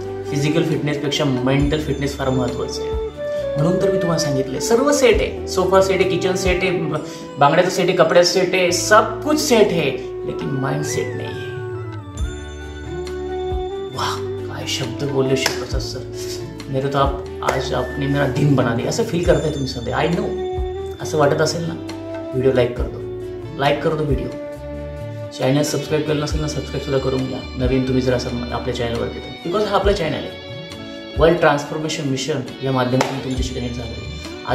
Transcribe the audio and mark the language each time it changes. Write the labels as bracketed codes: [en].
[mr] Physical फिटनेसपेक्षा mental fitness फार महत्त्वाचं आहे. म्हणून तर मी तुम्हाला सांगितलं सर्व सेट आहे. सोफा सेट आहे, किचन सेट आहे, बांगड्याचा सेट आहे, कपड्याचा सेट आहे, [hi] सब कुछ सेट है, लेकिन माइंड सेट नहीं है. [mr] वाह, काय शब्द बोलले शिवप्रसाद सर. [hi] मेरे तो आप आज आपने मेरा दिन बना दिया. [mr] असं फील करताय तुम्ही सध्या. [en] I know. [mr] असं वाटत असेल ना, [hi] व्हिडिओ लाईक कर दो व्हिडिओ. [mr] चॅनल सबस्क्राईब केलं नसेल ना, सबस्क्राईब सुद्धा करून घ्या. नवीन तुम्ही जर असं आपल्या चॅनलवरती तर, बिकॉज हा आपला चॅनल आहे. वर्ल्ड ट्रान्सफॉर्मेशन मिशन या माध्यमातून तुमच्याशी कनेक्ट झालं.